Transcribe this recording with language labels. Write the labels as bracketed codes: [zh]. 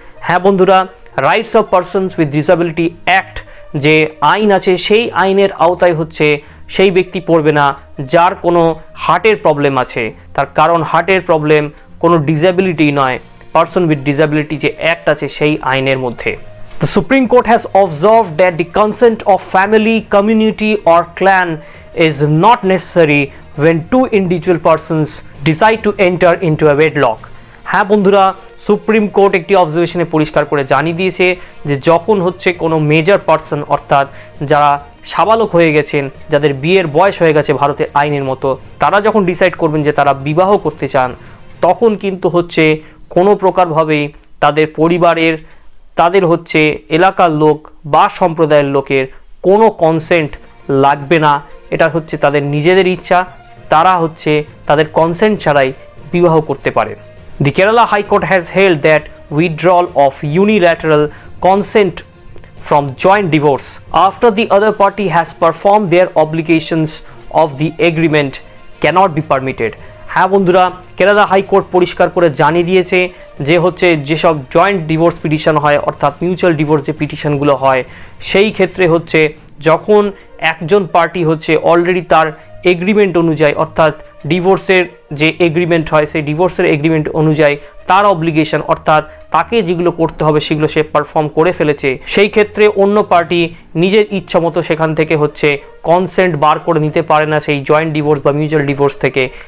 [bn] হ্যাঁ বন্ধুরা, rights of persons with disability act যে আইন আছে সেই আইনের আওতায় হচ্ছে সেই ব্যক্তি পড়বে না যার কোনো হার্টের প্রবলেম আছে, তার কারণ হার্টের প্রবলেম কোনো ডিসেবিলিটি নয়, পারসন উইথ ডিসেবিলিটি যে অ্যাক্ট আছে সেই আইনের মধ্যে। [en] The Supreme Court has observed that the consent of family, community or clan is not necessary when two individual persons decide to enter into a wedlock. [bn] হ্যাঁ বন্ধুরা, supreme court একটি অবজারভেশনে পরিষ্কার করে জানিয়ে দিয়েছে যে যখন হচ্ছে কোনো মেজর পারসন অর্থাৎ যারা সাবালক হয়ে গেছেন, যাদের বিয়ের বয়স হয়ে গেছে ভারতের আইনের মতো, তারা যখন ডিসাইড করবেন যে তারা বিবাহ করতে চান, তখন কিন্তু হচ্ছে কোনো প্রকারভাবেই তাদের পরিবারের, তাদের হচ্ছে এলাকার লোক বা সম্প্রদায়ের লোকের কোনো কনসেন্ট লাগবে না। এটা হচ্ছে তাদের নিজেদের ইচ্ছা, তারা হচ্ছে তাদের কনসেন্ট ছাড়াই বিবাহ করতে পারে। [en] The Kerala High Court has held that withdrawal of unilateral consent from joint divorce after the other party has performed their obligations of the agreement cannot be permitted. [bn] হ্যাঁ বন্ধুরা, কেরালা হাইকোর্ট পরিষ্কার করে জানিয়ে দিয়েছে যে হচ্ছে যেসব জয়েন্ট ডিভোর্স পিটিশন হয় অর্থাৎ মিউচুয়াল ডিভোর্স যে পিটিশনগুলো হয় সেই ক্ষেত্রে হচ্ছে যখন একজন পার্টি হচ্ছে অলরেডি তার এগ্রিমেন্ট অনুযায়ী অর্থাৎ ডিভোর্সের যে এগ্রিমেন্ট হয় সেই ডিভোর্সের এগ্রিমেন্ট অনুযায়ী তার অব্লিগেশন অর্থাৎ তাকে যেগুলো করতে হবে সেগুলো সে পারফর্ম করে ফেলেছে, সেই ক্ষেত্রে অন্য পার্টি নিজের ইচ্ছা মতো সেখান থেকে হচ্ছে কনসেন্ট বার করে নিতে পারে না সেই জয়েন্ট ডিভোর্স বা মিউচুয়াল ডিভোর্স থেকে।